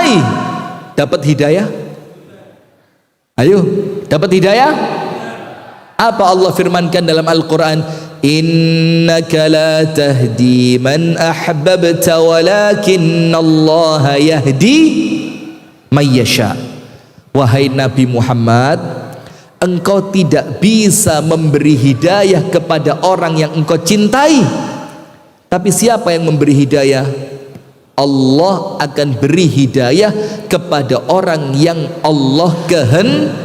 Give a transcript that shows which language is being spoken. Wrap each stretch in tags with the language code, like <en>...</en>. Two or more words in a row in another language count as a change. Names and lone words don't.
<id>Dicintai. dapat hidayah? Ayo, dapat hidayah? Apa Allah firmankan dalam Al-Quran?</id> <ar>إنك لا تهدي من أحببت ولكن الله يهدي من يشاء.</ar> <id>Wahai Nabi Muhammad, engkau tidak bisa memberi hidayah kepada orang yang engkau cintai. Tapi siapa yang memberi hidayah? Allah akan beri hidayah kepada orang yang Allah kehendaki.</id>